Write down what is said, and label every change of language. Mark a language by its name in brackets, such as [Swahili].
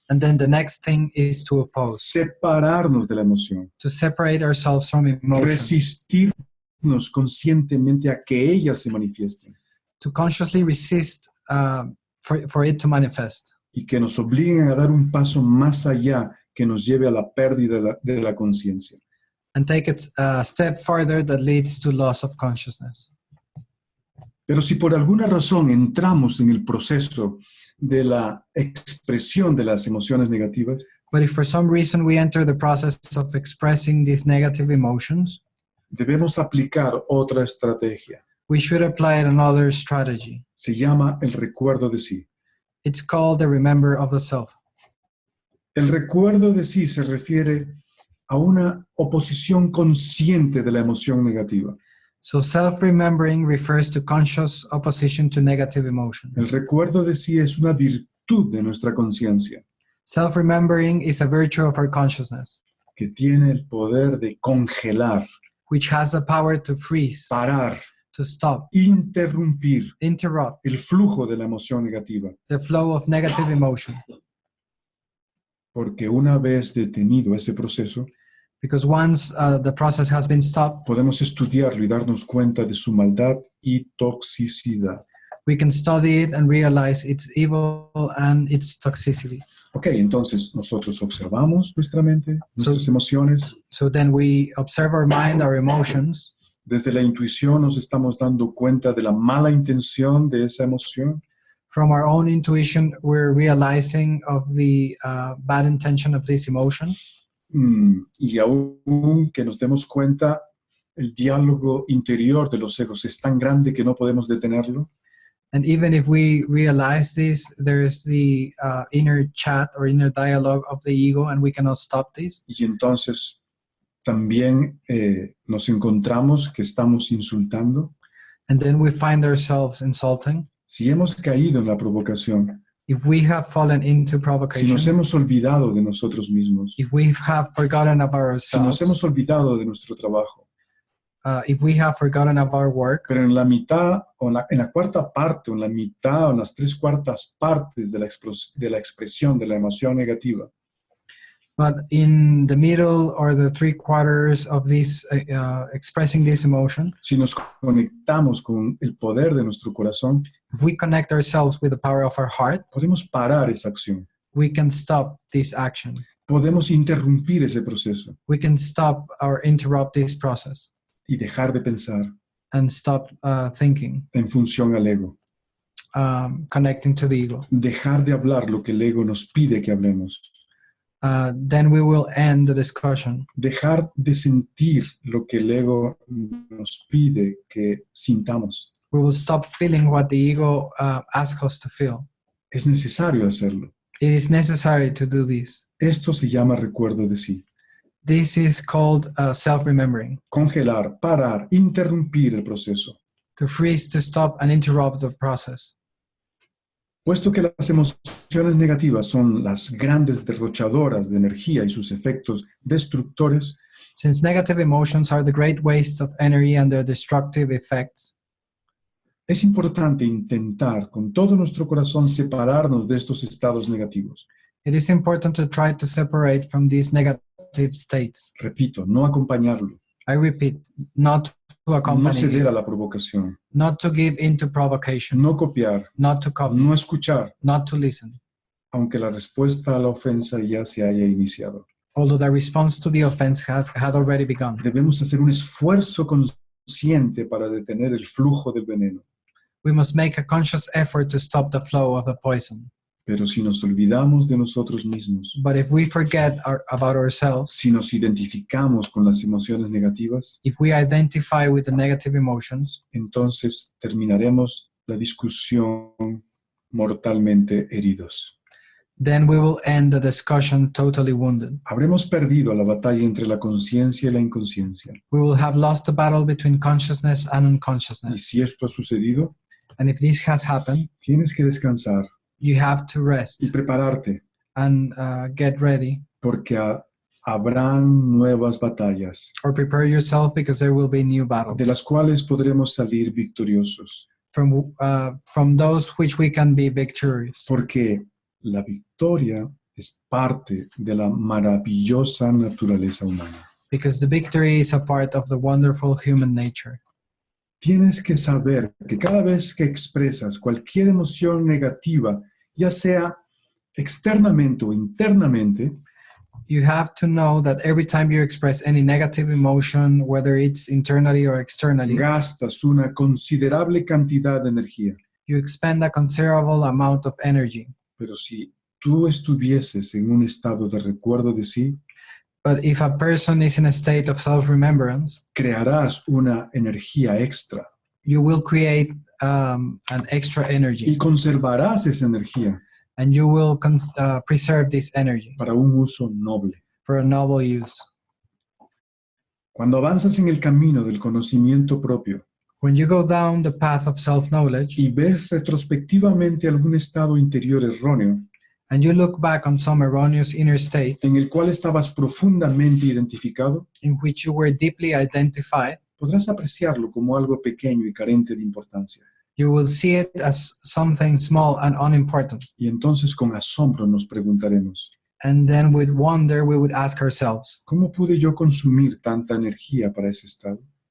[English] and then the next thing is to oppose, [Spanish] separarnos de la emoción, [English] to separate ourselves from emotion, [Spanish] resistirnos conscientemente a que ellas se manifiesten [English] to consciously resist for it to manifest, [Spanish] y que nos obliguen a dar un paso más allá que nos lleve a la pérdida de la conciencia. [English] and take it a step further that leads to loss of consciousness. [Spanish] Pero si por alguna razón entramos en el proceso de la expresión de las emociones negativas, [English] But if for some reason we enter the process of expressing these negative emotions, [Spanish] debemos aplicar otra estrategia. [English] we should apply another strategy. [Spanish] Se llama el recuerdo de sí. [English] It's called the remember of the self. [Spanish] El recuerdo de sí se refiere a una oposición consciente de la emoción negativa. [English] So self-remembering refers to conscious opposition to negative emotion. [Spanish] El recuerdo de sí es una virtud de nuestra conciencia [English] Self-remembering is a virtue of our consciousness, [Spanish] que tiene el poder de congelar, [English] which has the power to freeze, [Spanish] parar, [English] to stop, [Spanish] interrumpir [English] interrupt [Spanish] el flujo de la emoción negativa. [English] the flow of negative emotion. [Spanish] Porque una vez detenido ese proceso, [English] Because once the process has been stopped, [Spanish] podemos estudiarlo y darnos cuenta de su maldad y toxicidad. [English] we can study it and realize its evil and its toxicity. [Spanish] Ok, entonces nosotros observamos nuestra mente, nuestras emociones. [English] So then we observe our mind, our emotions. [Spanish] Desde la intuición nos estamos dando cuenta de la mala intención de esa emoción. [English] From our own intuition, we're realizing of the bad intention of this emotion. [Spanish] Y aún que nos demos cuenta, el diálogo interior de los egos es tan grande que no podemos detenerlo. [English] And even if we realize this, there is the inner chat or inner dialogue of the ego, and we cannot stop this. [Spanish] Y entonces también nos encontramos que estamos insultando. [English] And then we find ourselves insulting. [Spanish] Si hemos caído en la provocación, [English] If we have fallen into [Spanish] si [English] provocation, [Spanish] nos hemos olvidado de nosotros mismos, [English] if we have forgotten about [Spanish] si nos hemos olvidado de nuestro trabajo, [English] if we have forgotten about our work, [Spanish] pero en la mitad, o en la cuarta parte, o en la mitad, o en las 3/4 partes de la expresión de la emoción negativa, [English] but in the middle or the 3/4 of this expressing this emotion, [Spanish] si nos conectamos con el poder de nuestro corazón, [English] if we connect ourselves with the power of our heart, [Spanish] podemos parar esa acción, [English] we can stop this action. [Spanish] podemos interrumpir ese proceso [English] We can stop or interrupt this process [Spanish] y dejar de pensar [English] and stop thinking, [Spanish] en función al ego, [English] connecting to the ego. [Spanish] dejar de hablar lo que el ego nos pide que hablemos, [English] Then we will end the discussion. [Spanish] dejar de sentir lo que el ego nos pide que sintamos. [English] We will stop feeling what the ego asks us to feel. [Spanish] Es necesario hacerlo. [English] It is necessary to do this. [Spanish] Esto se llama recuerdo de sí. [English] This is called self-remembering. [Spanish] Congelar, parar, interrumpir el proceso. [English] To freeze, to stop, and interrupt the process. [Spanish] Puesto que las emociones negativas son las grandes derrochadoras de energía y sus efectos destructores, [English] Since negative emotions are the great waste of energy and their destructive effects, [Spanish] es importante intentar con todo nuestro corazón separarnos de estos estados negativos. [English] it is important to try to separate from these negative states. [Spanish] Repito, no acompañarlo, [English] I repeat, not to [Spanish] no [English] accompany [Spanish] ceder [English] it, [Spanish] a la provocación, [English] not to give into provocation, [Spanish] no copiar, [English] not to copy, [Spanish] no escuchar, [English] not to listen. [Spanish] aunque la respuesta a la ofensa ya se haya iniciado. [English] Although the response to the offense had already begun. [Spanish] Debemos hacer un esfuerzo consciente para detener el flujo del veneno. [English] We must make a conscious effort to stop the flow of the poison. [Spanish] Pero si nos olvidamos de nosotros mismos, [English] But if we forget about ourselves, [Spanish] si nos identificamos con las emociones negativas, [English] if we identify with the negative emotions, [Spanish] entonces terminaremos la discusión mortalmente heridos. [English] then we will end the discussion totally wounded. [Spanish] Habremos perdido la batalla entre la conciencia y la inconsciencia. [English] We will have lost the battle between consciousness and [Spanish] Y [English] unconsciousness. [Spanish] si esto ha sucedido, [English] And if this has happened, [Spanish] tienes que descansar [English] you have to rest [Spanish] y prepararte, [English] and get ready [Spanish] porque habrán nuevas batallas, [English] or prepare yourself, because there will be new battles [Spanish] de las cuales podremos salir victoriosos, [English] from those which we can be victorious. [Spanish] porque la victoria es parte de la maravillosa naturaleza humana. [English] Because the victory is a part of the wonderful human nature. [Spanish] Tienes que saber que cada vez que expresas cualquier emoción negativa, ya sea externamente o internamente, [English] You have to know that every time you express any negative emotion, whether it's internally or externally, [Spanish] gastas una considerable cantidad de energía. [English] you expend a considerable amount of energy. [Spanish] Pero si tú estuvieses en un estado de recuerdo de sí, [English] But if a person is in a state of self-remembrance, [Spanish] crearás una energía extra [English] you will create an extra [Spanish] y [English] energy, [Spanish] conservarás esa energía [English] and you will preserve this energy [Spanish] para un uso noble. [English] for a noble use. [Spanish] Cuando avanzas en el camino del conocimiento propio [English] When you go down the path of self-knowledge [Spanish] y ves retrospectivamente algún estado interior erróneo [English] and you look back on some erroneous inner state [Spanish] en el cual estabas profundamente identificado, [English] in which you were deeply identified, [Spanish] podrás apreciarlo como algo pequeño y carente de importancia. [English] you will see it as something small and unimportant. [Spanish] Y entonces con asombro nos preguntaremos, [English] And then with wonder, we would ask ourselves, [Spanish] ¿cómo pude yo consumir tanta energía para ese estado?